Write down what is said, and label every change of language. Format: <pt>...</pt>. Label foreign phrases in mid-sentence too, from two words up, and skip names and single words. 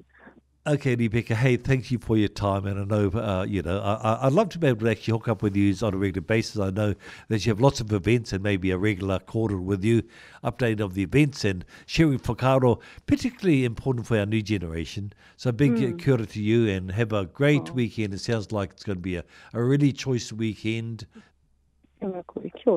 <en>Okay, Ripeka, hey, thank you for your time. And I know, you know, I'd love to be able to actually hook up with you on a regular basis. I know that you have lots of events and maybe a regular quarter with you, update of the events and sharing whakaaro, particularly important for our new generation. So big</en> <mi>kia ora</mi> <en>to you and have a great weekend. It sounds like it's going to be a really choice weekend.</en> <mi>Kia ora.</mi>